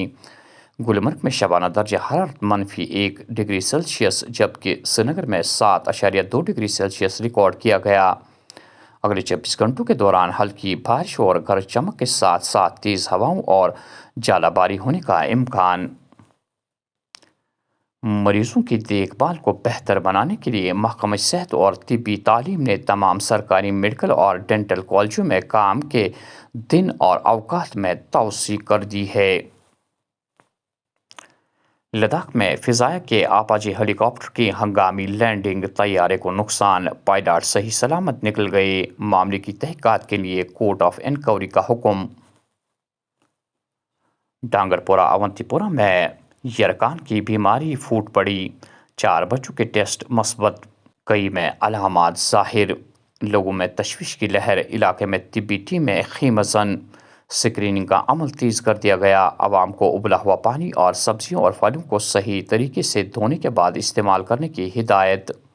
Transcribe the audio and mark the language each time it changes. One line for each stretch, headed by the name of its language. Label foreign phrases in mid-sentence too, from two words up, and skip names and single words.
Urdu: گلمرگ میں شبانہ درج حرارت -1
English: degree Celsius,
Urdu: جبکہ سرینگر میں 7.2
English: degree Celsius
Urdu: ریکارڈ کیا گیا. اگلے 24 گھنٹوں کے دوران ہلکی بارش اور گرج چمک کے ساتھ ساتھ تیز ہواؤں اور ژالہ باری ہونے کا امکان. مریضوں کی دیکھ بھال کو بہتر بنانے کے لیے محکمہ صحت اور طبی تعلیم نے تمام سرکاری میڈیکل اور ڈینٹل کالجوں میں کام کے دن اور اوقات میں توسیع کر دی ہے۔ لداخ میں فضائیہ کے آپاچی ہیلی کاپٹر کی ہنگامی لینڈنگ، طیارے کو نقصان، پائلٹ صحیح سلامت نکل گئے۔ معاملے کی تحقیقات کے لیے
English: court of inquiry
Urdu: کا حکم۔ ڈانگر پورہ اونتی پورہ میں یرکان کی بیماری پھوٹ پڑی، 4 بچوں کے ٹیسٹ مثبت، کئی میں علامات ظاہر، لوگوں میں تشویش کی لہر، علاقے میں طبی ٹیمیں خیمہ زن، اسکریننگ کا عمل تیز کر دیا گیا، عوام کو ابلا ہوا پانی اور سبزیوں اور پھلوں کو صحیح طریقے سے دھونے کے بعد استعمال کرنے کی ہدایت۔